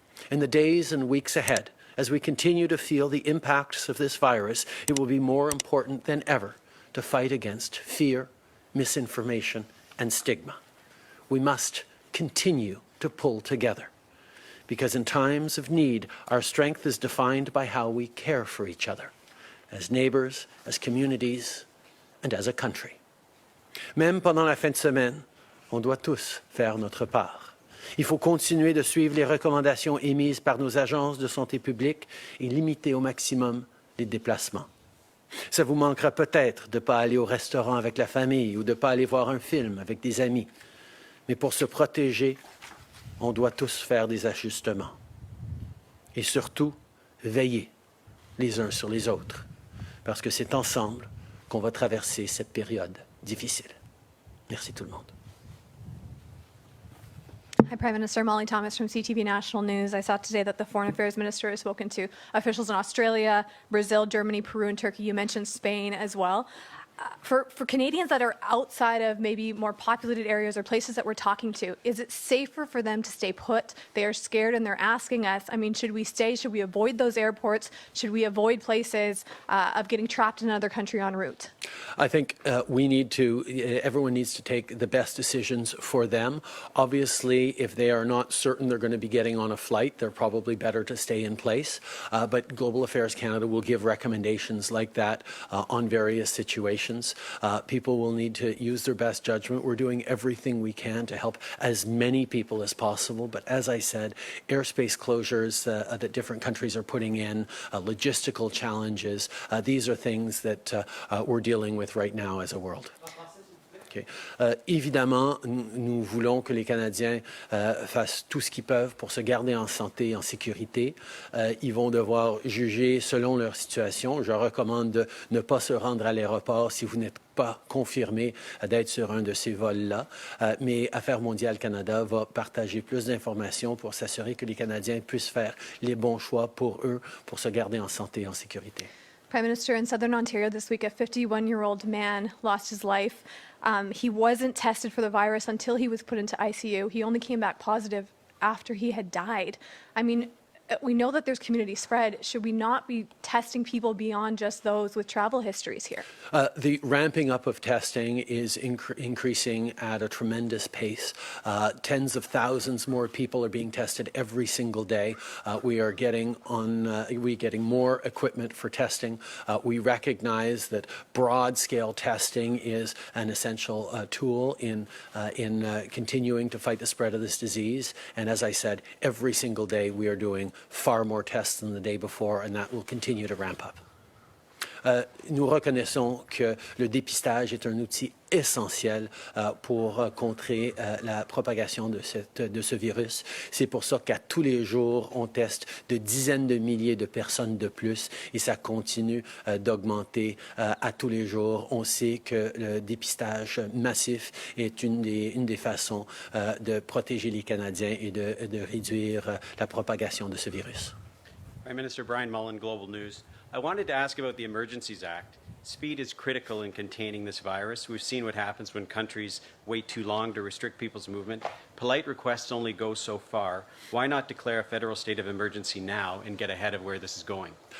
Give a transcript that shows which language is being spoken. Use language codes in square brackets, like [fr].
[en] In the days and weeks ahead, as we continue to feel the impacts of this virus, it will be more important than ever to fight against fear, misinformation, and stigma. We must continue to pull together, because in times of need, our strength is defined by how we care for each other, as neighbors, as communities, and as a country. [fr] Même pendant la fin de semaine, on doit tous faire notre part. Il faut continuer de suivre les recommandations émises par nos agences de santé publique et limiter au maximum les déplacements. Ça vous manquera peut-être de ne pas aller au restaurant avec la famille ou de ne pas aller voir un film avec des amis. Mais pour se protéger, on doit tous faire des ajustements. Et surtout, veiller les uns sur les autres, parce que c'est ensemble qu'on va traverser cette période difficile. Merci tout le monde. [en] Hi, Prime Minister. Molly Thomas from CTV National News. I saw today that the Foreign Affairs Minister has spoken to officials in Australia, Brazil, Germany, Peru, and Turkey. You mentioned Spain as well. For Canadians that are outside of maybe more populated areas or places that we're talking to, is it safer for them to stay put? They are scared and they're asking us, I mean, should we stay? Should we avoid those airports? Should we avoid places of getting trapped in another country en route? I think everyone needs to take the best decisions for them. Obviously, if they are not certain they're going to be getting on a flight, they're probably better to stay in place. But Global Affairs Canada will give recommendations like that on various situations. People will need to use their best judgment. We're doing everything we can to help as many people as possible. But as I said, airspace closures that different countries are putting in, logistical challenges, these are things that we're dealing with right now as a world. Okay. [fr] Évidemment, nous voulons que les Canadiens fassent tout ce qu'ils peuvent pour se garder en santé et en sécurité. Ils vont devoir juger selon leur situation. Je recommande de ne pas se rendre à l'aéroport si vous n'êtes pas confirmé d'être sur un de ces vols-là. Mais Affaires mondiales Canada va partager plus d'informations pour s'assurer que les Canadiens puissent faire les bons choix pour eux, pour se garder en santé et en sécurité. [en] Prime Minister, in Southern Ontario this week, a 51-year-old man lost his life. He wasn't tested for the virus until he was put into ICU. He only came back positive after he had died. I mean, we know that there's community spread. Should we not be testing people beyond just those with travel histories here? The ramping up of testing is increasing at a tremendous pace. Tens of thousands more people are being tested every single day. We are getting more equipment for testing. We recognize that broad-scale testing is an essential tool in continuing to fight the spread of this disease. And as I said, every single day we are doing far more tests than the day before, and that will continue to ramp up. [fr] Nous reconnaissons que le dépistage est un outil essentiel pour contrer la propagation de ce virus. C'est pour ça qu'à tous les jours, on teste de dizaines de milliers de personnes de plus et ça continue d'augmenter à tous les jours. On sait que le dépistage massif est une des façons de protéger les Canadiens et de réduire la propagation de ce virus. [en] Prime Minister Brian Mullen, Global News. I wanted to ask about the Emergencies Act. Speed is critical in containing this virus. We've seen what happens when countries wait too long to restrict people's movement. Polite requests only go so far. Why not declare a federal state of emergency now and get ahead of where this is going?